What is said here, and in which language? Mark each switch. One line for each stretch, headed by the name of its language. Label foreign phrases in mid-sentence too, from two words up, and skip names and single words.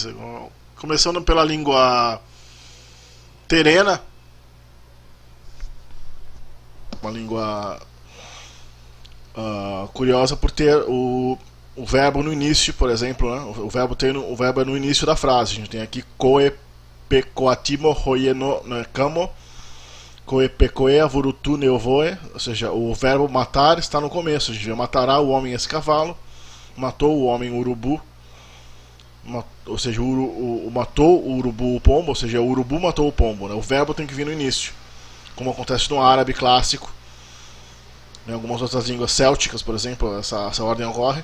Portuguese: Começando pela língua terena, uma língua curiosa por ter o verbo no início, por exemplo, né? O verbo é no início da frase. A gente tem aqui
Tereno: koe pecoatimo hoyeno kamo, koe pecoe avurutu neovoe,
Portuguese: ou seja, o verbo matar está no começo. A gente vê: matará o homem esse cavalo, matou o homem o urubu, ou seja, matou o urubu o pombo, ou seja, o urubu matou o pombo, né? O verbo tem que vir no início, como acontece no árabe clássico. Em algumas outras línguas célticas, por exemplo, essa ordem ocorre.